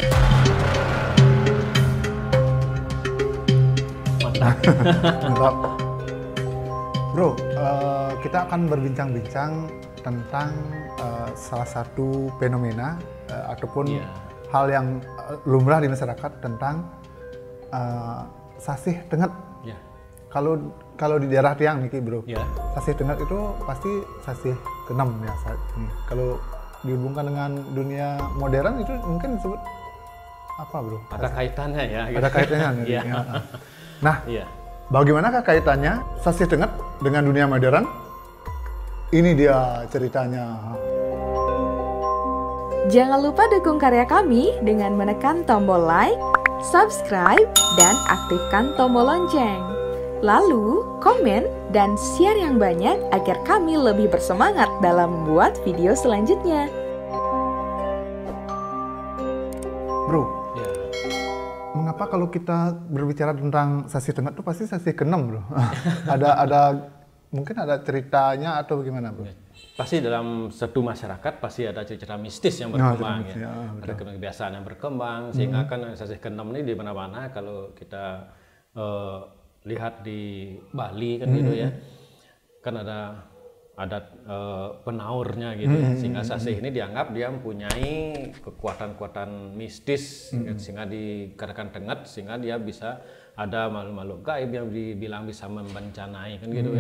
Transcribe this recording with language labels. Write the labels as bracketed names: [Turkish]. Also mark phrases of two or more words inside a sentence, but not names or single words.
[Indonesian] Mantap. Bro, kita akan berbincang-bincang tentang salah satu fenomena ataupun hal yang lumrah di masyarakat tentang [Balinese] sasih tenget. [Indonesian] Kalau di daerah [Balinese] Tiang niki [Indonesian] bro, [Balinese] sasih tenget [Indonesian] itu pasti sasih ke-6 ya saat ini. Kalau dihubungkan dengan dunia modern itu mungkin disebut apa bro? Ada kaitannya ya. Ada kaitannya. Nah, bagaimanakah kaitannya [Balinese] sasih tenget [Indonesian] dengan dunia modern? Ini dia ceritanya. Jangan lupa dukung karya kami dengan menekan tombol like, subscribe, dan aktifkan tombol lonceng. Lalu, komen dan share yang banyak agar kami lebih bersemangat dalam membuat video selanjutnya. Bro, mengapa kalau kita berbicara tentang [Balinese] sasih tenget [Indonesian] itu pasti sasih ke-6 bro? Mungkin ada ceritanya atau bagaimana bro? Pasti dalam satu masyarakat pasti ada cerita mistis yang berkembang ada kebiasaan yang berkembang sehingga kan sasih ke-6 ini di mana-mana. Kalau kita lihat di Bali kan gitu ya, kan ada penaurnya gitu sehingga sasih ini dianggap dia mempunyai kekuatan-kekuatan mistis sehingga dikatakan tenget, sehingga dia bisa ada makhluk-makhluk gaib yang dibilang bisa membencanai kan gitu ya.